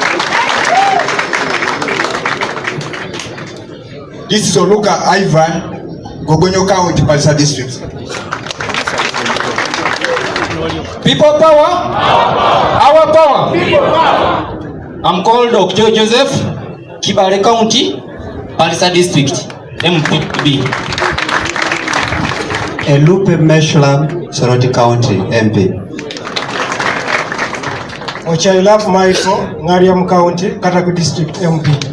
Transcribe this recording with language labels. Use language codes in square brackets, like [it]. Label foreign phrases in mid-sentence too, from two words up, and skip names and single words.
[en] This is Oluka Ivan, Gogonyo County, Palisa District. People power? Our power. People power. I'm called Dr. Joseph, Kibale County, Palisa District, MPB. Elupe Meshulam, Soroti County, MP. Ochailaf Michael, Ngariam County, Kataku District, MP.